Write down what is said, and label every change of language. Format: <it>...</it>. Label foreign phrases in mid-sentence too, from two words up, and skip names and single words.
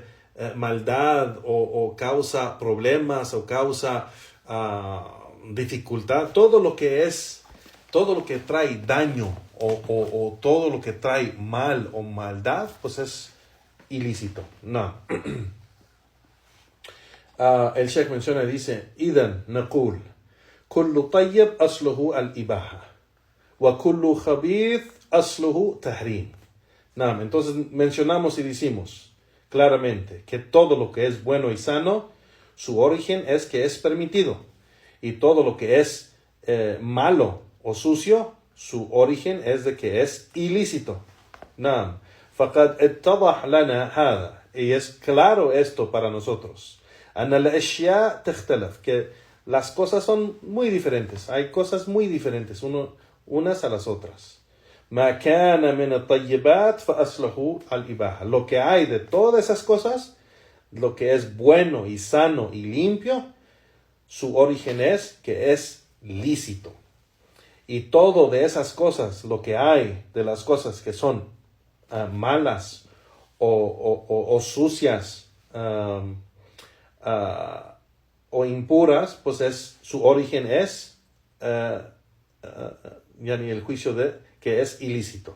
<es>Maldad o causa problemas o causa dificultad, todo lo que trae daño o todo lo que trae mal o maldad, pues es ilícito. No. El Sheikh menciona y dice:</es> <ar>إذن نقول كل طيب أصله الإباحة وكل خبيث أصله تحريم.</ar> <es>Entonces mencionamos y decimos claramente que todo lo que es bueno y sano, su origen es que es permitido, y todo lo que es malo o sucio, su origen es de que es ilícito.</es> <ar>فقد اتضح لنا هذا,</ar> <es>y es claro esto para nosotros,</es> <ar>أن الأشياء تختلف,</ar> <es>que las cosas son muy diferentes, hay cosas muy diferentes unas a las otras.</es> <ar>ما كان من الطيبات فأصله الإباحة,</ar> <es>lo que hay de todas esas cosas, lo que es bueno y sano y limpio, su origen es que es lícito. Y todo de esas cosas, lo que hay de las cosas que son malas o sucias o impuras, pues su origen es ya ni el juicio de que es ilícito.</es>